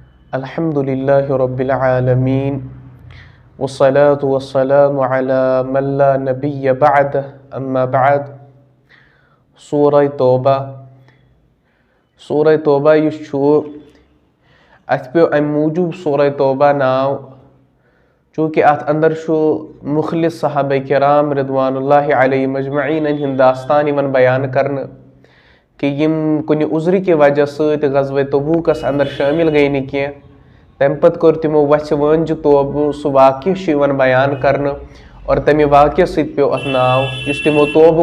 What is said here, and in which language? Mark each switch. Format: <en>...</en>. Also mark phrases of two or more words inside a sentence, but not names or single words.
<ar>الحمد لله رب العالمين والصلاة والسلام على من لا نبي بعده أما بعد سورة توبہ سورة توبہ</ar> <ks>یُس چھُ اَتھ پیٚو اَمہِ موٗجوٗب سورة توبہ ناو چوٗنٛکہِ اَتھ اندر چھُ مُخلص صحابہ کرام</ks> <ar>رضوان اللہ علیہم اجمعین</ar> <ks>ہٕنٛدۍ داستان یِوان بیان کرنہٕ کہ یِم کُنہِ عُذرِ کہِ وجہ سۭتۍ غزوہ تبوٗکس اندر شٲمِل گٔے نہٕ کینٛہہ تمہِ پتہٕ کوٚر تِمو وَژھِ وٲنٛجہِ توبہٕ سُہ واقعہٕ چھُ یِوان بیان کرنہٕ اور تمہِ واقعہٕ سۭتۍ پیٚو اَتھ ناو یُس تِمو توبہٕ</ks>